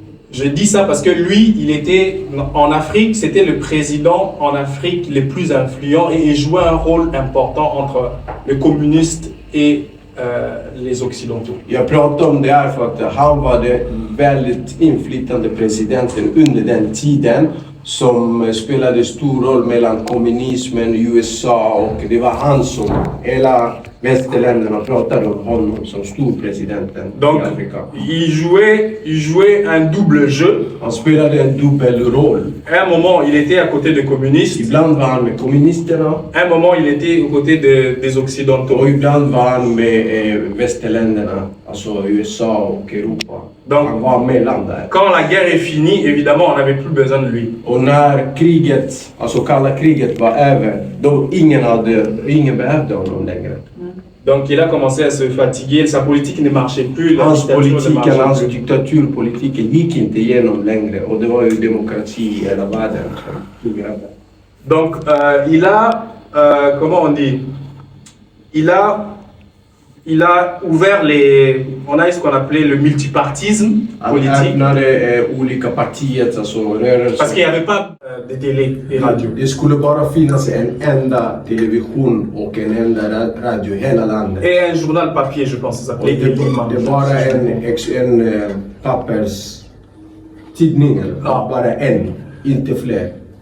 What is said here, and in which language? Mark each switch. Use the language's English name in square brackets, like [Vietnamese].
[French] Je dis ça parce que lui, il était en Afrique, c'était le président en Afrique le plus influent et il jouait un rôle important entre les communistes et les occidentaux. [Swedish] Jag pratar om det här för att han var det väldigt inflytande presidenten under den tiden som spelade stor roll mellan kommunismen i USA och det var han som hela västerländerna pratade om honom som storpresidenten [French] Donc, [Swedish] i Afrika. [French] Il jouait un double jeu. [Swedish] Han spelade en dubbelroll. [French] À un moment, il était à côté des communistes. [Swedish] Ibland var han med kommunisterna. [French] À un moment, il était aux côtés des occidentaux. [Swedish] Och ibland var han med västerländerna, alltså USA och Europa. [French] Donc, [Swedish] han var mellan där. [French] Quand la guerre est finie, évidemment, on n'avait plus besoin de lui. [Swedish] Och när kriget, alltså kalla kriget var över, då ingen behövde honom längre. [French] Donc il a commencé à se fatiguer, sa politique ne marchait plus, [Swedish] hans diktaturpolitiken gick inte igenom längre och det var ju demokrati i hela världen som tog över. [French] Donc il a, comment on dit, il a ouvert on a ce qu'on appelait le multipartisme politique. [Swedish] Olika partier, alltså [French] Parce qu'il n'y avait pas de télé et radio. [Swedish] Det skulle bara finnas en enda television och en enda radio i hela landet. [French] Et un journal papier, je pense, ça s'appelait Elima. [Swedish] Det var en papperstidning, bara en, inte fler.